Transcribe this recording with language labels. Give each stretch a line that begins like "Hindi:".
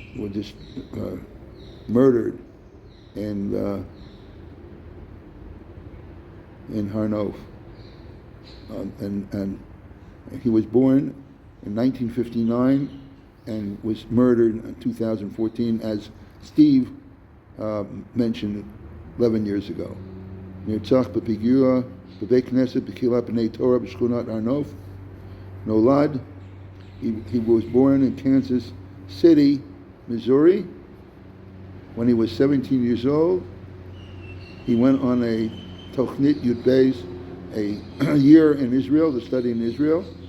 English: just murdered in Harnof, and he was born in 1959 and was murdered in 2014, as Steve mentioned 11 years ago.
Hebrew: נרצח בפיגוע בבית כנסת בקהילת בני תורה בשכונת הר-נוף. נולד,
English: he was born in Kansas City, Missouri. When he was 17 years old, he went on a Tochnit Yud Beis, a year in Israel, to study in Israel.